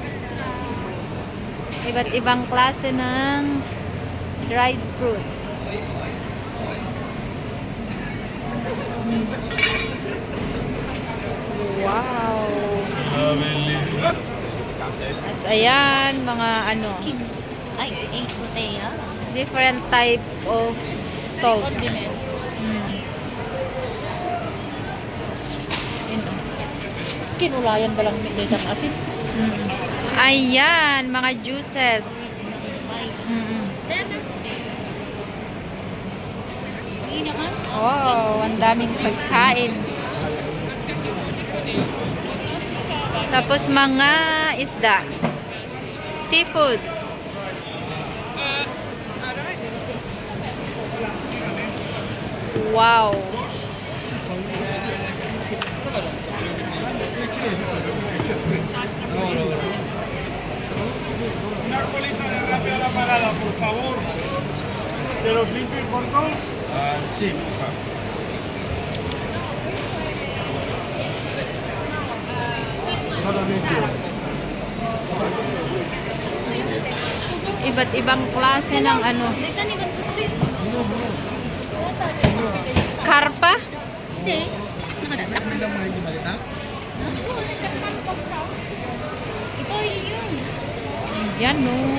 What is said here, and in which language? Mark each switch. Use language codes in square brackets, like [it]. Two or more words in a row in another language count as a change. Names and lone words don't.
[tl] Iba't ibang klase ng [en] dried fruits. [tl] Wow. As ayan, mga ano, Ay, botella. [en] different type of salt. Condiments. [tl] Kinulayan ba lang dito ang asin? Ayan, mga juices. Hindi naman. Wow, ang daming pagkain. Tapos mga isda. Seafoods. Wow. [es] Una colita de rápida la parada, por favor. ¿De los limpios y cortos? Sí. Solo limpio. [tl] Iba't ibang klase ng ano. Karpa? Ayan no.